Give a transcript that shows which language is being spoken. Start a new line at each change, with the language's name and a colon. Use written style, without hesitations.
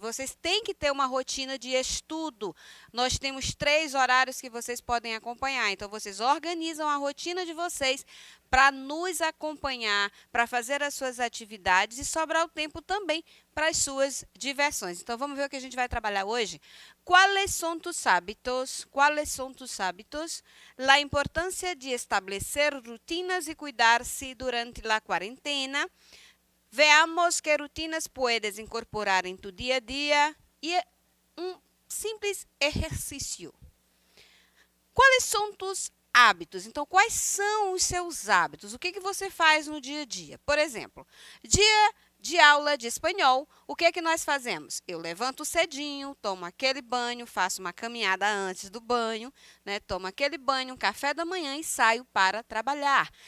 Portuguese: Vocês têm que ter uma rotina de estudo. Nós temos 3 horários que vocês podem acompanhar. Então, vocês organizam a rotina de vocês para nos acompanhar, para fazer as suas atividades e sobrar o tempo também para as suas diversões. Então, vamos ver o que a gente vai trabalhar hoje?
Spanish: ¿Cuáles son tus hábitos? ¿Cuáles son tus hábitos? La importancia de establecer rutinas y cuidarse durante la cuarentena. Veamos qué rutinas puedes incorporar en tu día a día y un simples ejercicio. ¿Cuáles son tus hábitos?
Portuguese: Então, quais são os seus hábitos? O que você faz no dia a dia? Por exemplo, dia de aula de espanhol, o que nós fazemos? Eu levanto cedinho, tomo aquele banho, faço uma caminhada antes do banho, né? Tomo aquele banho, um café da manhã e saio para trabalhar.